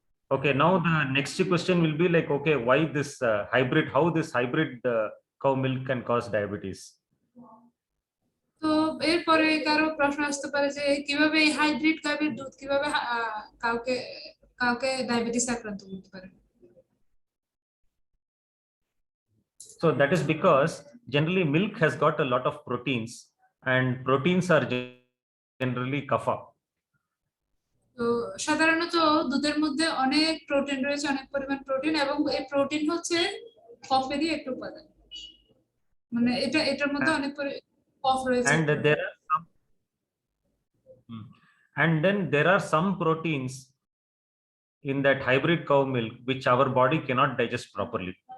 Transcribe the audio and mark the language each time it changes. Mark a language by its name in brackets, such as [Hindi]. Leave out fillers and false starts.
[English] Okay, now the next question will be like, okay, why this how this hybrid cow milk can cause diabetes? [Bangla] তো এরপরে কারো প্রশ্ন আসতে পারে যে কিভাবে এই হাইব্রিড গাভীর দুধ কিভাবে কাউকে ডায়াবেটিস আক্রান্ত করতে পারে। [English] So that is because generally milk has got a lot of proteins, and proteins are generally kapha. [Bangla] তো সাধারণত দুধের মধ্যে অনেক প্রোটিন রয়েছে, অনেক পরিমাণ প্রোটিন, এবং এই প্রোটিন হচ্ছে কফেরই একটা উপাদান, মানে এটার মধ্যে অনেক কফ রয়েছে। [English] And then there are some proteins in that hybrid cow milk which our body cannot digest properly.